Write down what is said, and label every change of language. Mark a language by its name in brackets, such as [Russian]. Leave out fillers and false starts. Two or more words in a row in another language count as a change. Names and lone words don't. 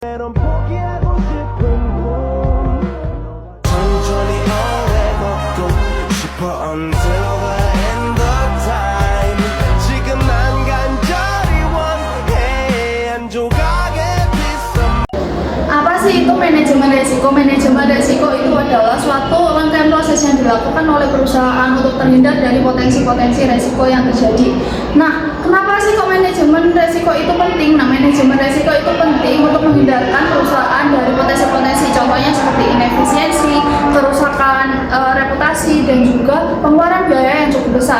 [Korean] 넌 포기하고 싶은 꿈 천천히 오래 걷고 싶어 [English] until the end of time [Korean] 지금 난 간절히 원해 한 조각의 빗썸. [Indonesian] Apa sih itu manajemen resiko? Manajemen resiko itu adalah suatu rangkaian proses yang dilakukan oleh perusahaan untuk terhindar dari potensi-potensi resiko yang terjadi. Nah, kenapa sih kok manajemen resiko itu penting? Nah, manajemen resiko itu penting untuk menghindarkan perusahaan dari potensi-potensi, contohnya seperti inefisiensi, kerusakan reputasi, dan juga pengeluaran biaya yang cukup besar.